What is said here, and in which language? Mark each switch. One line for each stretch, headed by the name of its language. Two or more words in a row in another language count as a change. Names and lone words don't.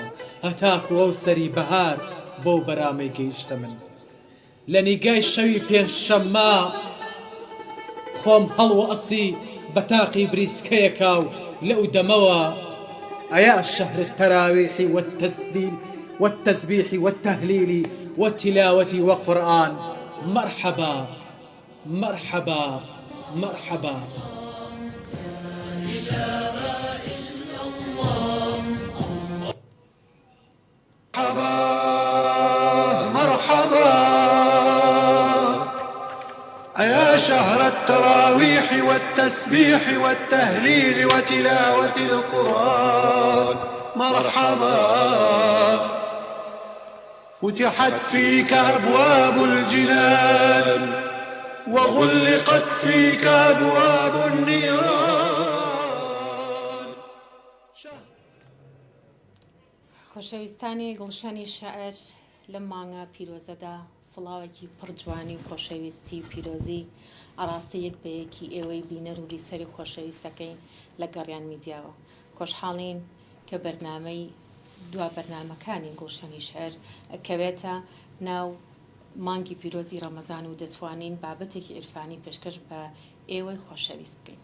Central Kurdish: هەتاکو ئەو سەری بەهار بۆ بەرامەی گەیشتە من لە نیگای شەوی پێنجشەممە خۆم هەڵوە ئەسی بە تاقی بریسکەیەکا و لەو دەمەوە
Arabic: ئەیا شەهر التراویح والتسبیح والتهلیل والتلاوة وقرآن مرحبا مرحبا مرحبا أيا شهر التراويح والتسبيح والتهليل وتلاوة القرآن مرحبا فتحت فيك أبواب الجنان وغلقت فيك أبواب النيران.
Central Kurdish: خۆشەویستانی گڵشەنی شەعر لەم مانگە پیرۆزەدا سڵاوێکی پڕ جوانی و خۆشەویستی و پیرۆزی ئاڕاستی یەک بە یەکی ئێوەی بینەر و بیسەری خۆشەویستەکەین لە گەڕیان میدیاوە خۆشحاڵین کە بەرنامەی دوا بەرنامەکانی گڵشەنی شەعر ئەکەوێتە ناو مانگی پیرۆزی ڕەمەزان و دەتوانین بابەتێکی عرفانی پێشکەش بە ئێوەی خۆشەویست بکەین.